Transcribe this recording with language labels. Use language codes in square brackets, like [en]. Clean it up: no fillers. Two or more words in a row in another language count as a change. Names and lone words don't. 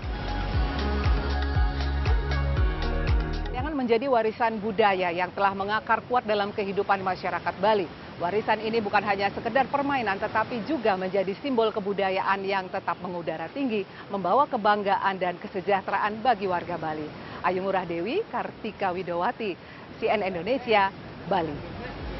[id] Layangan menjadi warisan budaya yang telah mengakar kuat dalam kehidupan masyarakat Bali. Warisan ini bukan hanya sekedar permainan, tetapi juga menjadi simbol kebudayaan yang tetap mengudara tinggi, membawa kebanggaan dan kesejahteraan bagi warga Bali. Ayu Ngurah Dewi, Kartika Widowati, CNN Indonesia, Bali.